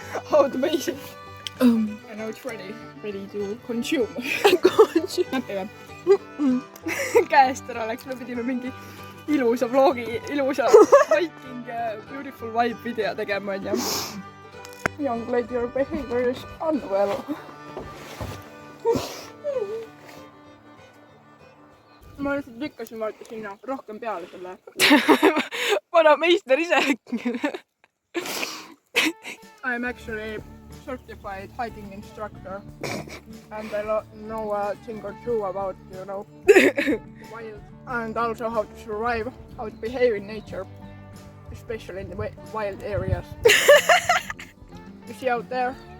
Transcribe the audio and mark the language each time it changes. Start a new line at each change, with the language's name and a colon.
English: How to make it. And now it's ready to consume.
Estonian: Näppiga. Käest ära läks, me pidime mingi ilusa vlogi, ilusa
English: hiking, beautiful vibe video
Estonian: tegema, onju.
English: Young lady, your behavior is unwell.
Estonian: Ma lihtsalt lükkasin vaata sinna rohkem peale selle. Vana meister ise.
English: I'm actually certified hiking instructor and I know a thing or two about, you know, wild and also how to survive, how to behave in nature, especially in the wild areas. You see out there?